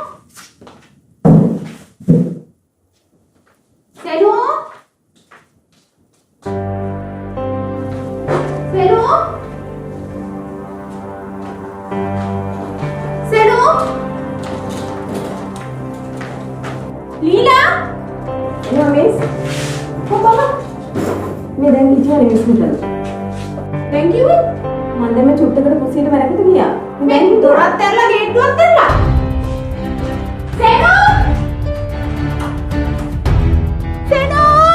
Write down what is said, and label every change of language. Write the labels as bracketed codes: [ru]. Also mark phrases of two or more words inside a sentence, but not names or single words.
[si] Senu? Senu? Senu? Leela? එනවා මිස්. කොහොමද? මේ දැන් හිටියා මිස් හිටලා. [en] Thank you. [si] මම දැන් මේ චුට්ටකට කුස්සියට මැරකට ගියා. මේ දොරත් ඇරලා ගේට්ටුවත් ඇරලා. සේනෝ! සේනෝ!